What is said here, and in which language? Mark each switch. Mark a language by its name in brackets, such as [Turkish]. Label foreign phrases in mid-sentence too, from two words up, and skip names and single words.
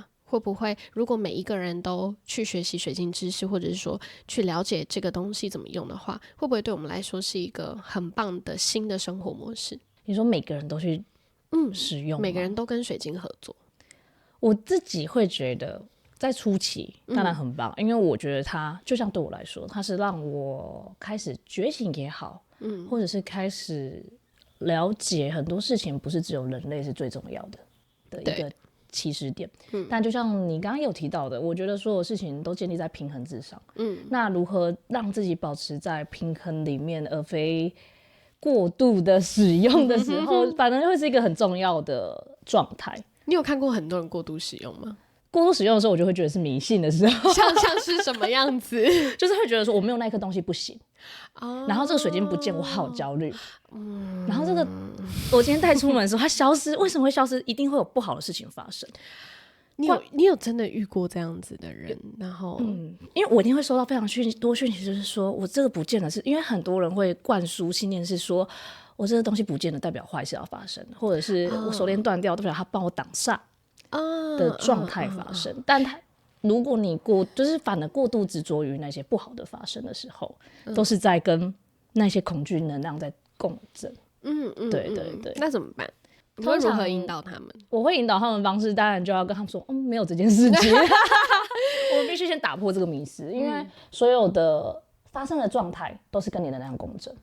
[Chinese] 會不會如果每一個人都去學習水晶知識，或者是說去了解這個東西怎麼用的話，會不會對我們來說是一個很棒的新的生活模式？你說每個人都去使用，每個人都跟水晶合作，我自己會覺得在初期當然很棒，因為我覺得它就像對我來說，它是讓我開始覺醒也好，或者是開始了解很多事情不是只有人類是最重要的一個起始點。但就像你剛剛有提到的，我覺得所有事情都建立在平衡之上。那如何讓自己保持在平衡裡面，而非過度的使用的時候，反正会是一個很重要的狀態。你有看過很多人過度使用嗎？过度使用的时候，我就会覺得是迷信的時候，像是什麼樣子？就是會覺得說我沒有那顆東西不行，然後這個水晶不見，我好焦慮。然後這個我今天帶出門的時候，它消失，為什麼會消失？一定會有不好的事情發生。你有真的遇過這樣子的人？然後因為我一定會收到非常多訊息，就是說我這個不見了，是因為很多人會灌輸信念，是說我這個東西不見了，代表壞事要發生，或者是我手鏈斷掉，代表他幫我擋煞的狀態發生。但他如果你就是反而過度執着於那些不好的發生的時候，都是在跟那些恐懼能量在共振。对对对。那怎麼辦？你會如何引導他們？我會引導他們的方式，當然就要跟他們說，沒有這件事情。我們必須先打破這個迷思，因為所有的發生的狀態都是跟你的能量共振。